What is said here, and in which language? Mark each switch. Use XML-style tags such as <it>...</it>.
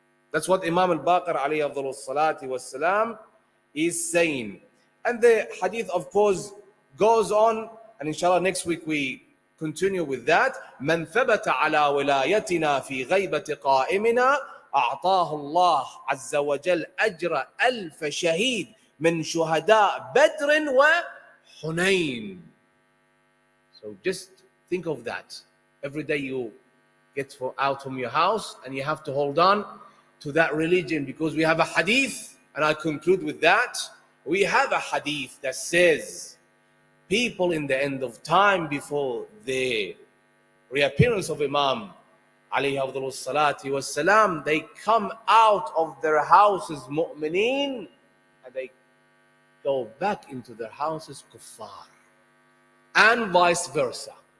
<en>That's what Imam al-Baqir alayhi afdalus salati was salam is saying. And the hadith, of course, goes on, and inshallah next week we continue with that.</en> <ar>من ثبت على ولايتنا في غيبة قائمنا أعطاه الله عز وجل أجر ألف شهيد من شهداء بدر وحنين.</ar> <en>So just think of that. Every day you get out from your house and you have to hold on to that religion, because we have a hadith, and I conclude with that. We have a hadith that says people in the end of time, before the reappearance of Imam alayhi afdalus salati was salam, they come out of their houses mu'mineen, and they go back into their houses kuffar, and vice versa.</en>